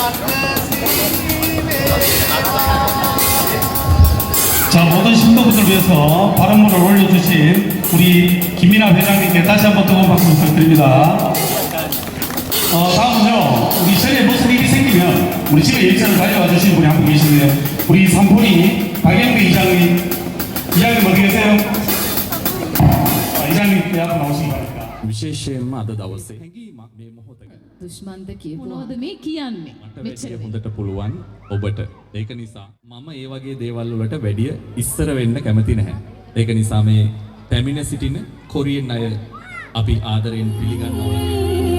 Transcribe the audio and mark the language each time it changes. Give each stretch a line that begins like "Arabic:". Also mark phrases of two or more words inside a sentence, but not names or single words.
Korean: 자, 모든 신도분들 위해서 발언문을 올려주신 우리 김민아 회장님께 다시 한번 뜨거운 박수 부탁드립니다. 다음은요, 우리 전에 무슨 일이 생기면 우리 집에 일자를 가져와 주신 분이 한 분 계시네요. 우리 삼포리 박영배 이장님 어디 계세요? 이장님 앞으로 나오시기 바랍니다.
Sinhala: විශේෂයෙන්ම අද දවසේ හැඟීමක් මේ මොහොතක දුෂ්මන්ද මොනවද මේ කියන්නේ මට මෙච්චර වැඩිය හොඳට පුළුවන් ඔබට. ඒක නිසා මම ඒ වගේ දේවල් වලට වැඩිය ඉස්සර වෙන්න කැමති නැහැ. ඒක නිසා මේ පැමිණ සිටින කොරියන් අය අපි ආදරයෙන් පිළිගන්නවා.